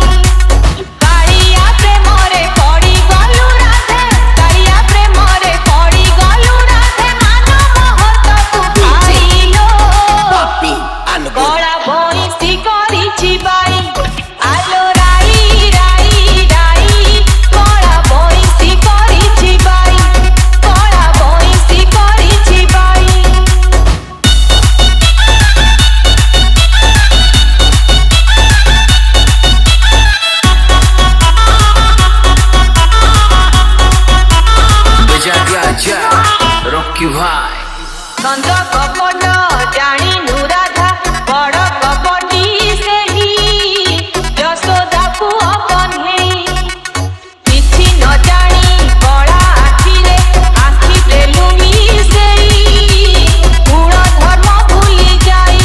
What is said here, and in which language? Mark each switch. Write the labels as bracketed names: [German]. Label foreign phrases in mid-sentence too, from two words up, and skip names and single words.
[Odia] କାଳିଆ ପ୍ରେମରେ ପଡ଼ି ଗଲୁ ରାଧେ, କାଳିଆ ପ୍ରେମରେ ପଡ଼ି ଗଲୁ ରାଧେ, ମାନ ମହତକୁ ଖାଇଲୋ Papi Alboy କଳା ବଇଁଶୀ କରିଛି ବାଇ। ଆଲୋ ରାଇ ରାଇ ରାଇ କଳା ବଇଁଶୀ କରିଛି ବାଇ। କଳା ବଇଁଶୀ କରିଛି ବାଇ। [Hindi] बजा दिया जा Rocky Vai [Odia] ଚନ୍ଦ୍ର କପଟ ଜାଣିନୁ ରାଧା, ବଡ଼ କପଟି ସେହି ଯଶୋଦାକୁ ଅକହ୍ନେଇ। କିଛି ନ ଜାଣି କଳା ଆଖିରେ ଆଖିରେ ଲୁମି ସେଇ ଗୁଣ ଧର୍ମ ଭୁଲି ଯାଇ।